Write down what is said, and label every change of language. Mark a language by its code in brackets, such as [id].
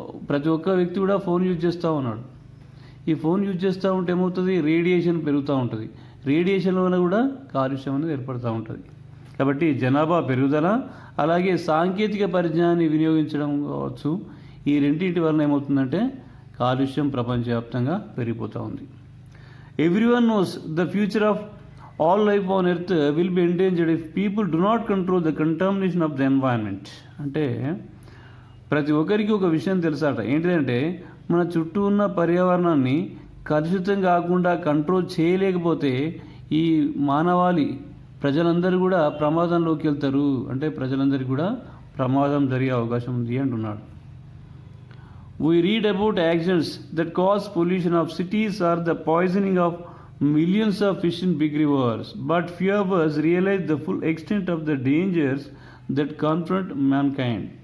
[te] ప్రతి ఒక్క వ్యక్తి కూడా ఫోన్ యూజ్ చేస్తూ ఉన్నాడు. ఈ ఫోన్ యూజ్ చేస్తూ ఉంటే ఏమవుతుంది, రేడియేషన్ పెరుగుతూ ఉంటుంది. రేడియేషన్ వల్ల కూడా కాలుష్యం అనేది ఏర్పడుతూ ఉంటుంది. కాబట్టి జనాభా పెరుగుదల, అలాగే సాంకేతిక పరిజ్ఞానాన్ని వినియోగించడం కావచ్చు, ఈ రెండింటి వలన ఏమవుతుందంటే కాలుష్యం ప్రపంచవ్యాప్తంగా పెరిగిపోతూ ఉంది. [en] Everyone knows the future of all life on earth will be endangered if people do not control the contamination of the environment. [te] అంటే ప్రతి ఒక్కరికి ఒక విషయం తెలుసాట. ఏంటిదంటే మన చుట్టూ ఉన్న పర్యావరణాన్ని కలుషితం కాకుండా కంట్రోల్ చేయలేకపోతే ఈ మానవాళి ప్రజలందరూ కూడా ప్రమాదంలోకి వెళ్తారు. అంటే ప్రజలందరికీ కూడా ప్రమాదం జరిగే అవకాశం ఉంది అంటున్నాడు. [en] We read about accidents that cause pollution of cities or the poisoning of millions of fish in big rivers, but few of us realize the full extent of the dangers that confront mankind.